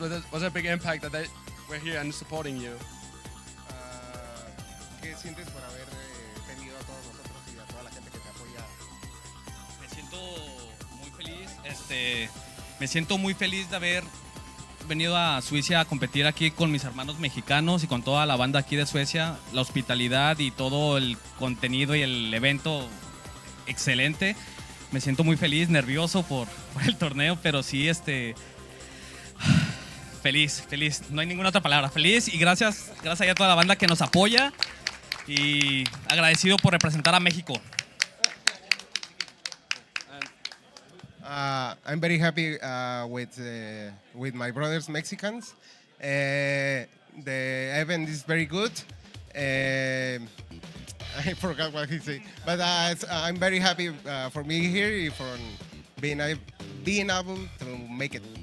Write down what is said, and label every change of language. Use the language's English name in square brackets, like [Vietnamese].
[English] Was it a big impact that they were here and supporting you? [Spanish] ¿Qué sientes por haber tenido a todos nosotros y a toda la gente que te apoya? Me siento muy feliz. Me siento muy feliz de haber venido a Suecia a competir aquí con mis hermanos mexicanos y con toda la banda aquí de Suecia. La hospitalidad y todo el contenido y el evento, excelente. Me siento muy feliz, nervioso por el torneo, pero sí, feliz. No hay ninguna otra palabra. Feliz y gracias a toda la banda que nos apoya y agradecido por representar a México. [English] I'm very happy with my brothers Mexicans. The event is very good. I forgot what he said, but I'm very happy for me here, for being able to make it.